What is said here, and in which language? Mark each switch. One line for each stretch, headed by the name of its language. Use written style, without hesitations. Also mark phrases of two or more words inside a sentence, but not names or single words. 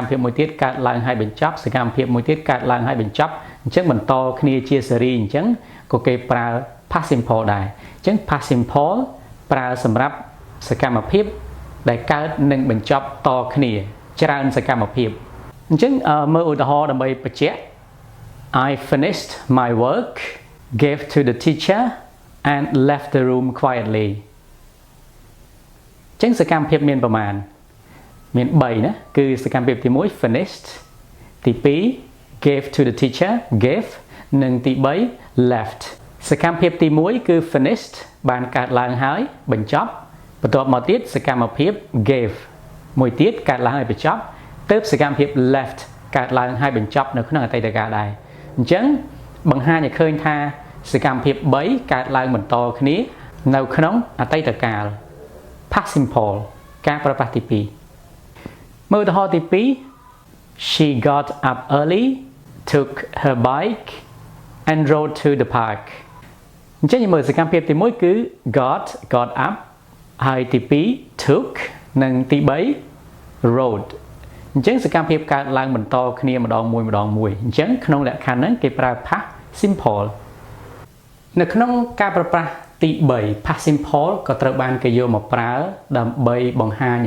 Khmer: ភាពមួយទៀតកើតឡើងហើយបញ្ចប់សកម្មភាពមួយទៀតកើតឡើងហើយបញ្ចប់អញ្ចឹងបន្តគ្នាជាស៊េរីអញ្ចឹងក៏គេប្រើ
English: past simple
Khmer: ដែរអញ្ចឹង
English: past simple
Khmer: ប្រើសម្រាប់សកម្មភាពដែលកើតនិងបញ្ចប់តគ្នាច្រើនសកម្មភាពអញ្ចឹងមើលឧទាហរណ៍ដើម្បីបញ្ជាក់
English: I finished my work gave to the teacher and left the room quietly
Khmer: ចឹងសកម្មភាពមានប្រមាណមាន3ណាគឺសកម្មភាពទី1 finished ទី2
English: gave to the teacher
Khmer: gave និងទី3 left សកម្មភាពទី1គឺ finished បានកើតឡើងហើយបញ្ចប់បន្ទាប់មកទៀតសកម្មភាព gave មួយទៀតកើតឡើងហើយបញ្ចប់ទើបសកម្មភាព left កើតឡើងហើយបញ្ចប់នៅក្នុងអតីតកាលដែរអញ្ចឹងបង្ហាញឲ្យឃើញថាសកម្មភាព3កើតឡើងបន្តគ្នានៅក្នុងអតីតកាល
English: past simple
Khmer: ការប្រើប្រាស់ទី 2មើលឧទាហរណ៍ទី2
English: She got up early took her bike and rode to the park
Khmer: អញ្ចឹងយើងមើលសកម្មភាពទី1គឺ
English: got up
Khmer: ហើយទី2 took និងទី3 rode អញ្ចឹងសកម្មភាពកើតឡើងបន្ត គ្នាម្ដងមួយអញ្ចឹងក្នុងលក្ខខណ្ឌហ្នឹងគេប្រើ
English: past simple
Khmer: នៅក្នុងការប្រើប្រាស់ទី3
English: past simple
Khmer: ក៏ត្រូវបានគេយកមកប្រើដើម្បីបង្ហាញអំ